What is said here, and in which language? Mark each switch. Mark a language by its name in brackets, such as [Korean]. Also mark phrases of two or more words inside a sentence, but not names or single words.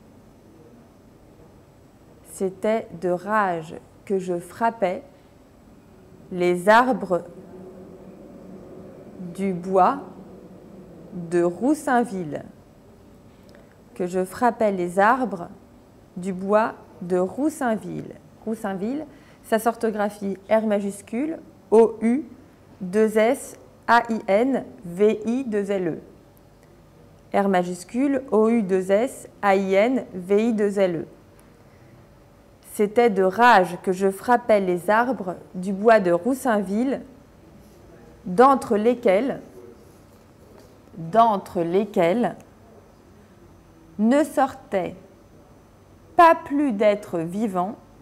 [French] C'était de rage que je frappais les arbres du bois de Roussainville. Que je frappais les arbres du bois de Roussainville. Roussainville, sa orthographie R majuscule, O-U, 2-S, A-I-N, V-I, 2-L-E. R majuscule, O-U, 2-S, A-I-N, V-I, 2-L-E. C'était de rage que je frappais les arbres du bois de Roussainville, d'entre lesquels ne sortait pas plus d'êtres vivants,